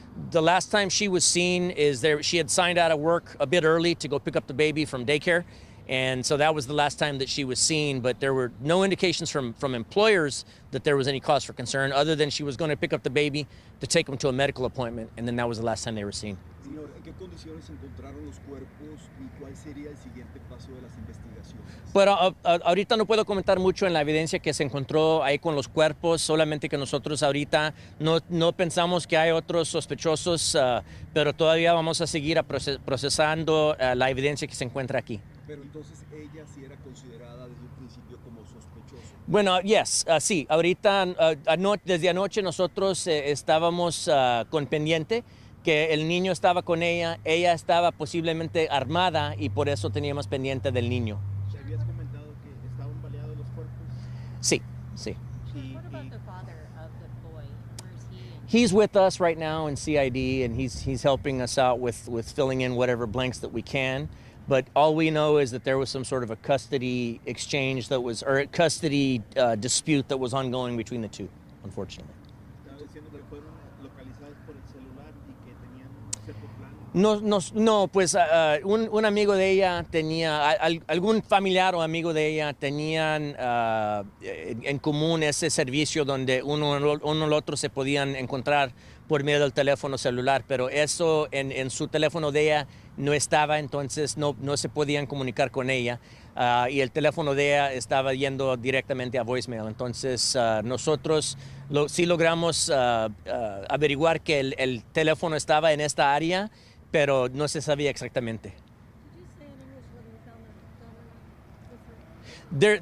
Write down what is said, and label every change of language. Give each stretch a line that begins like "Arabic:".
English: The last time she was seen she had signed out of work a bit early to go pick up the baby from daycare. And so that was the last time that she was seen, but there were no indications from employers that there was any cause for concern, other than she was going to pick up the baby to take him to a medical appointment, and then that was the last time they were seen.
Spanish: Señor, ¿en qué condiciones se encontraron los cuerpos y cuál sería el siguiente paso de las investigaciones? Pero ahorita no puedo comentar mucho en la evidencia que se encontró ahí con los cuerpos, solamente que nosotros ahorita no pensamos que hay otros sospechosos, pero todavía vamos a seguir procesando la evidencia que se encuentra aquí. Pero entonces ella sí era considerada desde un principio como sospechosa. Bueno, sí, ahorita desde anoche nosotros estábamos con pendiente que el niño estaba con ella estaba posiblemente armada y por eso teníamos pendiente del niño. ¿Te habías comentado que estaban baleados los cuerpos? Sí.
English: What about the father of the boy? Where is he? He's with us right now in CID, and he's helping us out with filling in whatever blanks that we can. But all we know is that there was some sort of a custody exchange or a custody dispute that was ongoing between the two, unfortunately.
Spanish: Estaba diciendo que fueron localizados por el celular y que tenían cierto plan. No, pues un amigo de ella tenía, algún familiar o amigo de ella tenían en común ese servicio donde uno y el otro se podían encontrar por medio del teléfono celular, pero eso en su teléfono de ella no estaba, entonces no se podían comunicar con ella y el teléfono de ella estaba yendo directamente a voicemail. Entonces nosotros sí logramos averiguar que el teléfono estaba en esta área, pero no se sabía exactamente.
English: Did you say in English whether you found a gun or not?